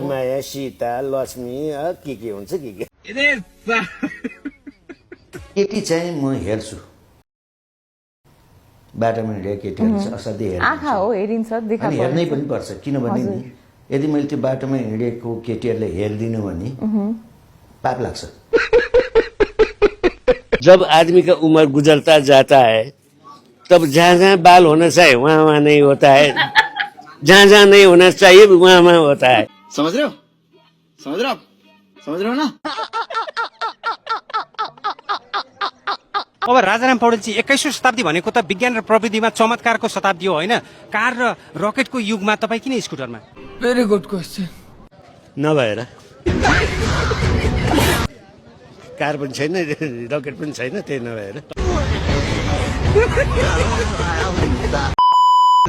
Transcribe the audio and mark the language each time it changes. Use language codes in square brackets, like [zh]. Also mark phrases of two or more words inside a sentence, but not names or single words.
[ne] हरिमाया, सीता, लक्ष्मी के हुन्छ के केटी चाहिँ म हेर्छु। बाटोमा हिँडेको केटीहरू चाहिँ असाध्यै आँखा हो हेरिन्छ, देखा पर्छ। हेर्नै पनि पर्छ किनभने नि यदि मैले त्यो बाटोमा हिँडेको केटीहरूले हेरिदिनु भने पाप लाग्छ। [hi] जब आदमी का उम्र गुजरता जाता है तब जहाँ जहाँ बाल होना चाहिए वहाँ वहाँ नहीं होता है, जहाँ जहाँ नहीं होना चाहिए वहाँ वहाँ होता है। समझ रहे हो ना? [ne] अब राजाराम पौडेलजी 21औं शताब्दी भनेको त विज्ञान र प्रविधिमा चमत्कारको शताब्दी हो होइन? कार र रकेटको युगमा तपाईँ किन स्कुटरमा? [en] very good question. [ne] नभएर कार पनि छैन, रकेट पनि छैन, त्यही नभएर